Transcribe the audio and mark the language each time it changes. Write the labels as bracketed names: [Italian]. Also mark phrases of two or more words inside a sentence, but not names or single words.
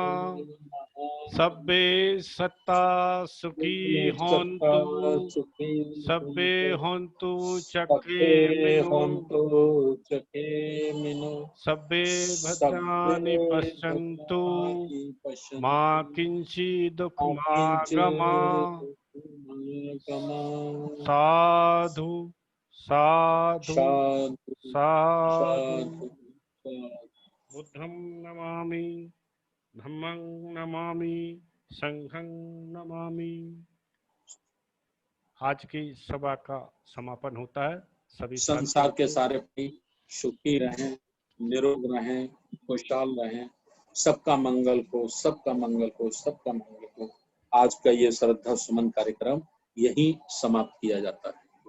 [Pali] सभ्य सत्ता सुखी हंतु, सभ्य हंतु चखे मिनो, सभ्य भद्राणि पश्यन्तु मा किंचित् दुःखमा गमा। साधु साधु साधु। बुद्धं नमामि, धम्मं नमामि, संघं नमामि। [Hindi] आज की सभा का समापन होता है। सभी संसार के सारे भाई सुखी रहें, निरोग रहें, खुशहाल रहें। सबका मंगल हो, सबका मंगल हो, सबका मंगल हो। आज का ये श्रद्धा सुमन कार्यक्रम यही समाप्त किया जाता है।